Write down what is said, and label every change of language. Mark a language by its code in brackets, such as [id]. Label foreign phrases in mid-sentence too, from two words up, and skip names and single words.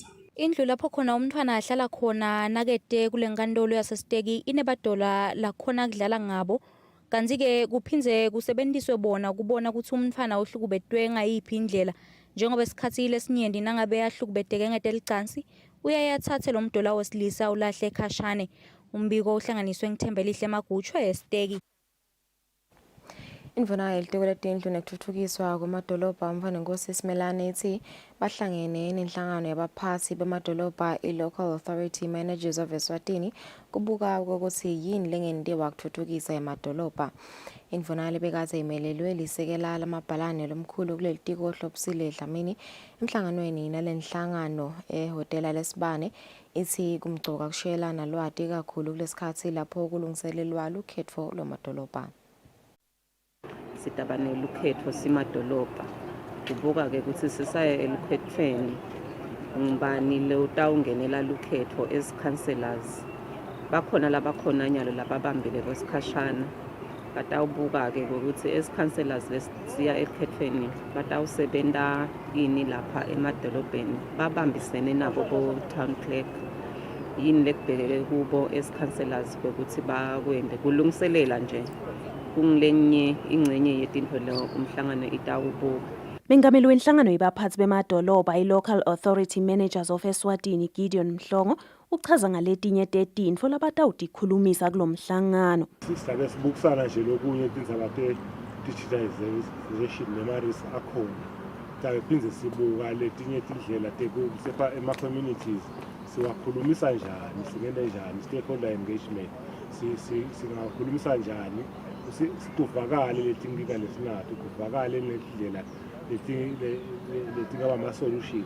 [ss] Indlu lapho khona umntwana ahlala khona nakete kule nkantolo yasesiteki inebadola lakhona kudlala ngabo, kanti ke kuphindze kusebenziswe bona kubona ukuthi umntwana ohlukubetwe ngayiphi indlela Njengoba isikhathi lesinyenti nangabe yahlukubeteke ngetelicansi uyaye athathe lo mdola wesilisa ulahle ekhashane. Umbiko uhlanganiswe ngithembelihle Magutshwe Steki. Indvuna yelitiko letindlu nekutfutfukiswa kwemadolobha umfana Nkosi Simelane ithi bahlangene nenhlangano yabaphathi bemadolobha i-Local Authority Managers of Eswatini kubuka ukuthi yini lengentiwa kutfutfukisa emadolobha. Indvuna lebekade imelelwe lisekela lamabhalane lomkhulu kuleli tiko Kusile Dlamini emhlanganweni nalenhlangano ehhotela lesibane ithi kumgcoka kushela nalwati kakhulu kulesikhathi lapho kulungiselelwa lukhetfo lwamadolobha. Sitabane lukhetho simadolobha kubuka ke ukuthi sisaye elukhethweni ngubani le utawungenela lukhetho [en] as councillors [ss] bakhona labakhona nyalo lababambile kwesikhashana batawubuka ke ukuthi [en] as councillors [ss] lesiya elukhethweni batawusebenta yini lapha emadolobheni babambisene nabo bo [en] town clerk [ss] yini lekubhekeke kubo [en] as councillors [ss] ukuthi bakwende kulungiselela nje kungilenye ingcenye yetinto leyo umhlangano itawubuka. Mengameli wenhlangano yabaphathi bemadolobha i-Local Authority Managers of Eswatini Gideon Mhlongo uchaza ngaletinye tetinto labatawutikhulumisa kulomhlangano. Sisabe sibukisana nje lokunye tindzaba digitalization nema-risk akhona. Sabe phindze sibuka letinye tindlela tekusepha ema-communities siwakhulumisa njani, singene njani, [en] stakeholder engagement, [ss] singakhulumisa njani, kuvakale letinkinga lesinato, kuvakale nendlela letingaba ama-solutions.